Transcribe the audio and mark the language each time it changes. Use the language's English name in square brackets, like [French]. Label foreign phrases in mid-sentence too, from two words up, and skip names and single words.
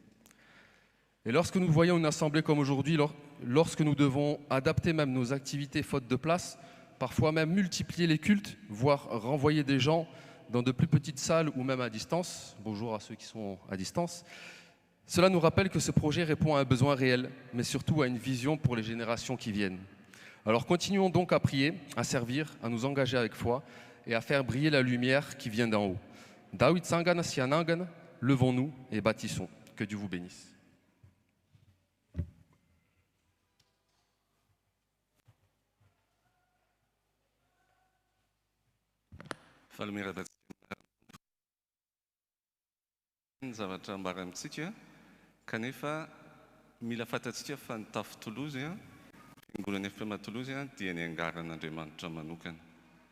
[French] Et lorsque nous voyons une assemblée comme aujourd'hui, lorsque nous devons adapter même nos activités faute de place, parfois même multiplier les cultes, voire renvoyer des gens dans de plus petites salles ou même à distance, bonjour à ceux qui sont à distance, cela nous rappelle que ce projet répond à un besoin réel, mais surtout à une vision pour les générations qui viennent. Alors continuons donc à prier, à servir, à nous engager avec foi et à faire briller la lumière qui vient d'en haut. David Sangana Sianangan, levons-nous et bâtissons. Que Dieu vous bénisse. [Malagasy] Zavatra ambarantsika kanefa mila fantatsika fa ny tafy Tolozy fiangonana FPM Tolozy dia ny angaran'Andriamanitra manokana ary